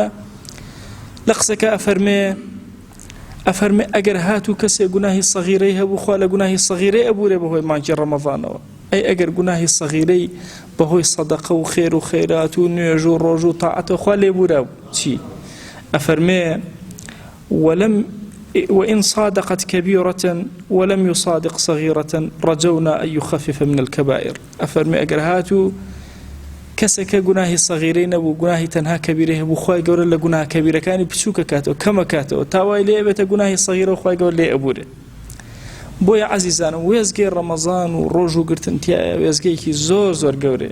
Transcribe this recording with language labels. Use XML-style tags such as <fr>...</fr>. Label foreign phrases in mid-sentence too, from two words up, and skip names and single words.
<ckb>لە قسەکە ئەفەرمێ ئەگەر هاتوو کەسێک گوناهی سەغیرەی هەبوو خوا لە گوناهی سەغیرەی ئەبوورێ بەهۆی مانگی ڕەمەضانەوە. ئەی ئەگەر گوناهی سەغیرەی بەهۆی سەدەقە و خێر و خەیرات و نوێژ و ڕۆژ و تاعەتە خوا لێبوورە چی؟</ckb> <ar>ئەفەرمێ وإن صادقت كبيرة ولم يصادق صغيرة رجونا أن يخفف من الكبائر.</ar> <ckb>أفرمي أجر هاتو کەسێکە گوناهی سەغیرەی نەبوو، گوناهی تەنها کەبیرەی هەبوو، خوای گەورە لە گوناها کەبیرەکانی بچووکە کاتەوە، کەمە کاتەوە، تاوای لێ بێتە گوناهی سەغیرە و خوای گەورە لێ ئەبوورێ. بۆیە عەزیزانم، وێزگەی ڕەمەضان و ڕۆژ و گرتنتیایە وێزگەیەکی زۆر زۆر گەورەیە.</ckb>